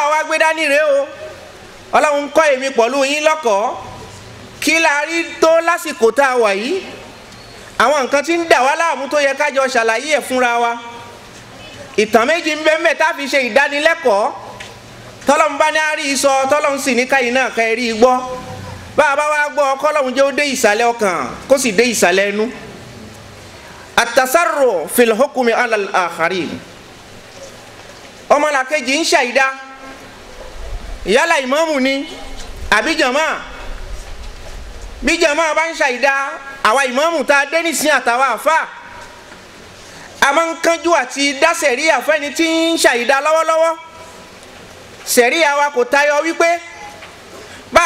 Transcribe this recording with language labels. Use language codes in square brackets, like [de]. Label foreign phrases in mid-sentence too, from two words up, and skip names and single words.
[yo] a wá gbé dání rèé o Ọlọ́run kọ́ èmi pẹ̀lú yín lọ́kọ̀ọ́ kí la rí tó lásìkò tá a wà yìí àwọn nǹkan tí ń dà wá láàmú tó yẹ ká jọ ṣàlàyé ẹ̀ fúnra wa ìtàn méjì ń bẹ tá a fi ṣe ìdánilẹ́kọ̀ọ́ tọ́lọ́run bá ní àárí sọ tọ́lọ́run sì ní káyìn náà ká rí gbọ́ bá a bá wá gbọ́ kọ́lọ́run jẹ́ ó dé ìsàlẹ̀ ọkàn kó sì dé ìsàlẹ̀ ẹnu àtàsárò [ar] في الحكم على الآخرين [yo] ọmọlàkejì ń ṣàìdá yálà ìmáàmù ni àbí jàmáà bí jàmáà bá ń ṣàìdá àwa ìmáàmù tá a dé nísìn àtàwọn àfáà a máa ń kánjú àti dá sẹ̀ríà fẹ́ni tí ń ṣàìdá lọ́wọ́lọ́wọ́ sẹ̀ríà wa kò tayọ wípé bá